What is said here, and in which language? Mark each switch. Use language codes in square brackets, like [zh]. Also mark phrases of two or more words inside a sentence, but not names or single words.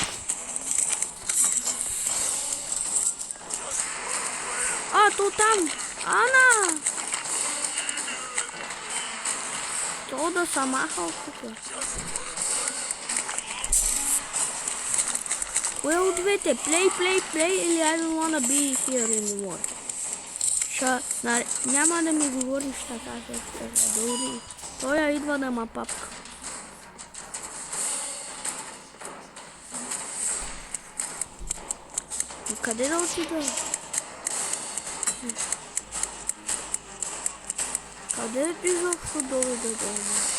[bg] То там. Ана! То да са махал тук. Кое от двете? [en] Play или I don't wanna be here anymore? [bg] Няма да ми говориш така, дори. Той идва да ма папка. И къде да отида? Къде изобщо доведе дома?